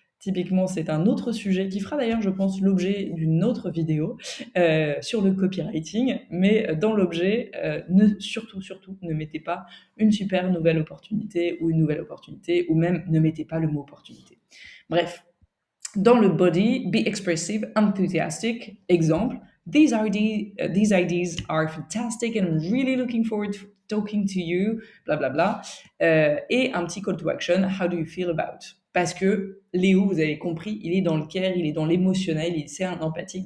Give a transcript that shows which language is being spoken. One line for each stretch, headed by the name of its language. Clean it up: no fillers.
French: Typiquement, c'est un autre sujet qui fera d'ailleurs, je pense, l'objet d'une autre vidéo sur le copywriting. Mais dans l'objet, surtout, ne mettez pas une super nouvelle opportunité ou une nouvelle opportunité, ou même ne mettez pas le mot opportunité. Bref, dans le
English: body, be expressive, enthusiastic. Exemple, these ideas are fantastic and I'm really looking forward to talking to you, bla bla bla.
French: Et un petit
English: call to action, how do you feel about?
French: Parce que Léo, vous avez compris, il est dans le care, il est dans l'émotionnel, c'est un empathique.